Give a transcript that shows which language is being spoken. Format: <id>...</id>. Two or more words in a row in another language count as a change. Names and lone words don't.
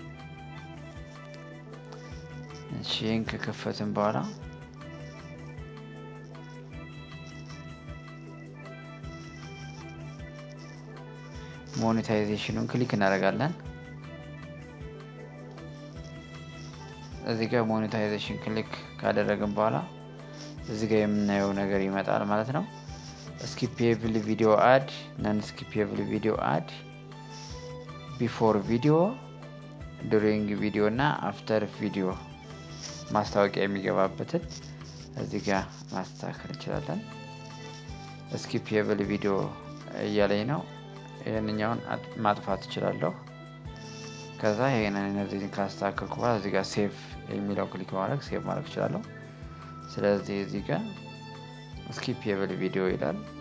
<am>እሺ ከከፈትን በኋላ ሞኔታይዜሽኑን ክሊክ እናደርጋለን። እዚህ ጋር ሞኔታይዜሽን ክሊክ ካደረግን በኋላ እዚህ ጋር የምናየው ነገር ይመጣል ማለት ነው።</am> <en>skippable video ad, non skippable video ad, before video during video</en> <am>እና</am> <en>after video</en> <am>ማስታወቂያ የሚገባበትን እዚህ ጋር ማስተካከል እንችላለን።</am> <en>skippable video</en> <am>እያለኝ ነው። ይሄንኛውን ማጥፋት እችላለሁ። ከዛ ይሄንን እነዚህን ካስተካከልኩ በኋላ እዚህ ጋር ሴቭ የሚለው ክሊክ ማድረግ ሴቭ ማድረግ እችላለሁ። ስለዚህ እዚህ ጋር</am> <en>skippable video</en> <am>ይላል።</am>